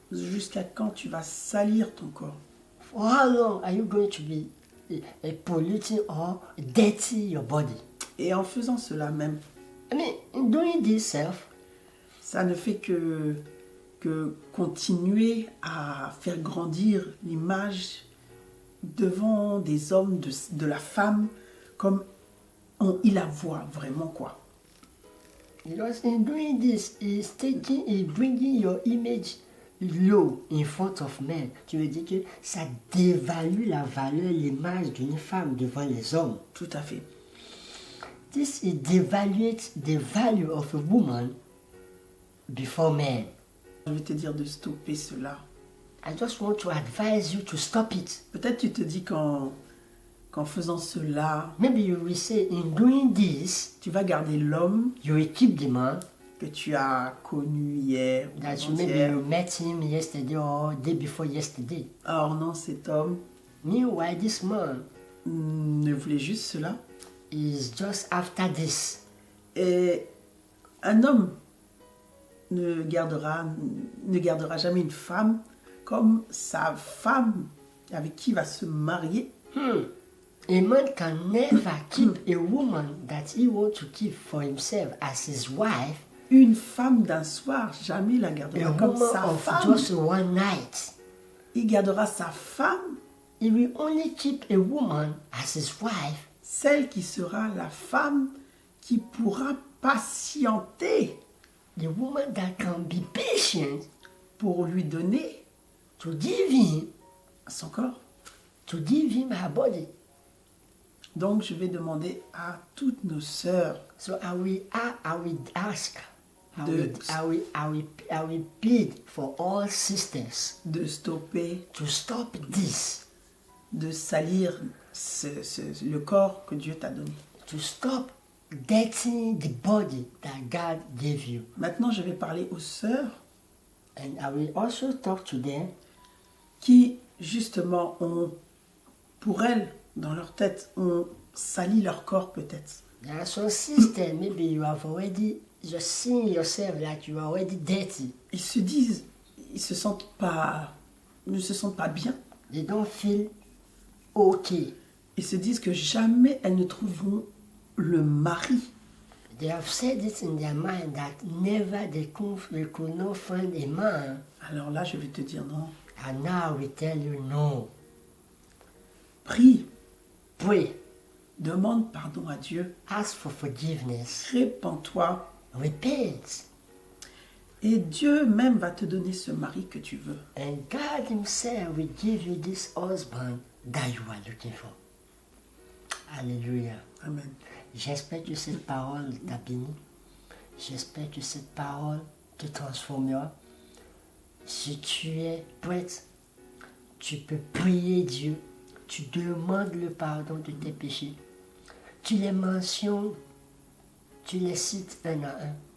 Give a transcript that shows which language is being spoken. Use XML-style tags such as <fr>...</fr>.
<fr>jusqu'à quand tu vas salir ton corps.</fr> <en>For how long are you going to be polluting or dirty your body?</en> <fr>Et en faisant cela même,</fr> <en>In doing this self,</en> <fr>ça ne fait que continuer à faire grandir l'image devant des hommes de la femme comme il la voit vraiment, quoi.</fr> <en>because in doing this, is bringing your image low in front of men.</en> <fr>Tu veux dire que ça dévalue la valeur, l'image d'une femme devant les hommes. Tout à fait.</fr> <en>This it devaluates the value of a woman before men.</en> <fr>Je vais te dire de stopper cela.</fr> <en>I just want to advise you to stop it.</en> <fr>Peut-être tu te dis qu'en faisant cela,</fr> <en>Maybe you will say, in doing this,</en> <fr>tu vas garder l'homme</fr> <en>you will keep the man</en> <fr>que tu as connu hier ou</fr> <en>that maybe</en> <fr>avant-hier.</fr> <en>you met him yesterday or day before yesterday.</en> <fr>Or non, cet homme</fr> <en>Meanwhile, this man</en> <fr>ne voulait juste cela.</fr> <en>is just after this.</en> <fr>Et un homme ne gardera jamais une femme comme sa femme avec qui il va se marier.</fr> <en>A man can never keep a woman that he wants to keep for himself as his wife,</en> <fr>Une femme d'un soir, jamais la</fr> <en>a</en> <fr>gardera comme</fr> <en>woman</en> <fr>sa</fr> <en>of</en> <fr>femme.</fr> <en>just one night.</en> <fr>Il gardera sa femme,</fr> <en>He will only keep a woman as his wife,</en> <fr>celle qui sera la femme qui pourra patienter</fr> <en>the woman that can be patient</en> <fr>pour lui donner</fr> <en>to give him</en> <fr>son corps.</fr> <en>her body.</en> <fr>Donc je vais demander à toutes nos sœurs</fr> <en>So I will ask,</en> <fr>De-</fr> <en>I will plead for all sisters</en> <fr>de stopper,</fr> <en>to stop this,</en> <fr>de salir le corps que Dieu t'a donné.</fr> <en>to stop dirtying the body that God gave you.</en> <fr>Maintenant, je vais parler aux sœurs</fr> <en>And I will also talk to them</en> <fr>qui, justement, ont, pour elles, dans leur tête, ont sali leur corps peut-être.</fr> <en>There are some sisters, maybe you have already just seen yourself like you are already dirty.</en> <fr>Ils se disent, ils ne se sentent pas bien.</fr> <en>They don't feel okay.</en> <fr>Ils se disent que jamais elles ne trouveront le mari.</fr> <en>They have said it in their mind that never they could not find a man.</en> <fr>Alors là, je vais te dire non.</fr> <en>And now we tell you no.</en> <fr>Prie,</fr> <en>Pray.</en> <fr>demande pardon à Dieu,</fr> <en>Ask for forgiveness.</en> <fr>répands-toi,</fr> <en>Repent.</en> <fr>et Dieu même va te donner ce mari que tu veux.</fr> <en>And God Himself will give you this husband that you are looking for.</en> <fr>Alléluia.</fr> <en>Amen.</en> <fr>J'espère que cette parole t'a béni. J'espère que cette parole te transformera. Si tu es prête, tu peux prier Dieu. Tu demandes le pardon de tes péchés. Tu les mentionnes, tu les cites un à un.</fr>